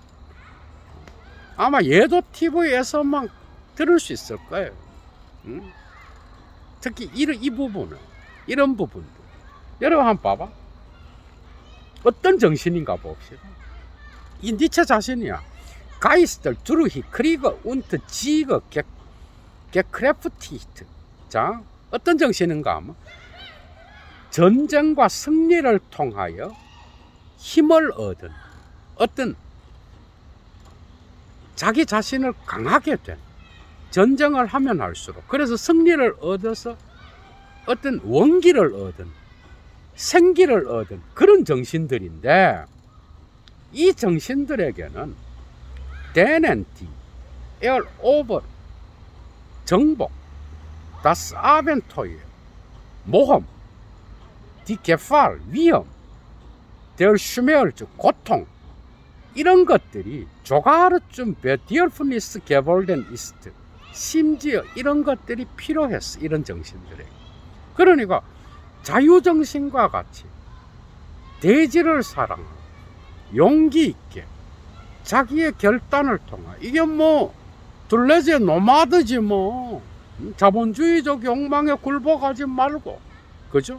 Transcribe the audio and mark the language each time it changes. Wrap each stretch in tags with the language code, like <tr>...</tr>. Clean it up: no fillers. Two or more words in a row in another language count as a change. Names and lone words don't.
<ko>아마 예도 TV에서만 들을 수 있을 거예요. 특히 이 부분은, 이런 부분들. 여러분 한번 봐봐. 어떤 정신인가 봅시다. 이 니체 자신이야.</ko> <de>Geister durch Krieg und Sieg gekräftigt.</de> <ko>자, 어떤 정신인가 하면 전쟁과 승리를 통하여 힘을 얻은 어떤 자기 자신을 강하게 된, 전쟁을 하면 할수록 그래서 승리를 얻어서 어떤 원기를 얻은, 생기를 얻은 그런 정신들인데, 이 정신들에게는</ko> <de>denen die over</de> <ko>정복,</ko> <de>das Abenteuer,</de> <ko>모험,</ko> <de>die Gefahr,</de> <ko>위험,</ko> <de>der Schmerz,</de> <ko>고통, 이런 것들이</ko> <de>sogar zum Bedürfnis geworden ist.</de> <ko>심지어 이런 것들이 필요했어, 이런 정신들에게. 그러니까 자유정신과 같이 대지를 사랑하고 용기 있게 자기의 결단을 통해, 이게 뭐 둘레제 노마드지 뭐, 자본주의적 욕망에 굴복하지 말고, 그죠?</ko>